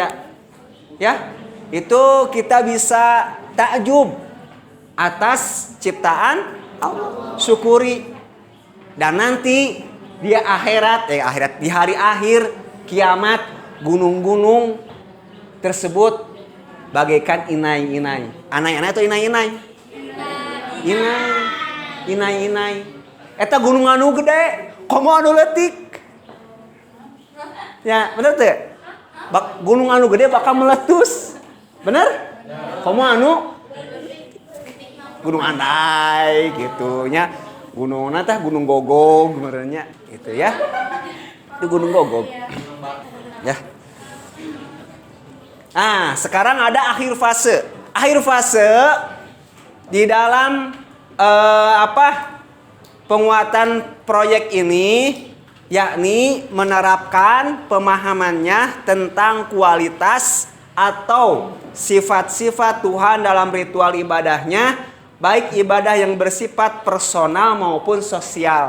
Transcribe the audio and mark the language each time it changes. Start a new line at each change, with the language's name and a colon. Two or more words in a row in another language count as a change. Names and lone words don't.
Indonesian: Ya, itu kita bisa takjub atas ciptaan Allah. Syukuri. Dan nanti di akhirat, di hari akhir kiamat, gunung-gunung tersebut bagaikan inai-inai. Anai-anai atau inai-inai? Inai-inai.
Sundanese: Eta gunung anu gede, komo anu leutik.
Indonesian: Ya, bener tuh?
Sundanese: Gunung anu gede bakal meletus.
Indonesian: Bener?
Sundanese: Komo anu gunung andai gitu nya. Gunungna teh Gunung Gogog benernya gitu ya.
Indonesian: Itu Gunung Gogog. Ya. Nah, sekarang ada akhir fase. akhir fase di dalam penguatan proyek ini, yakni menerapkan pemahamannya tentang kualitas atau sifat-sifat Tuhan dalam ritual ibadahnya, baik ibadah yang bersifat personal maupun sosial.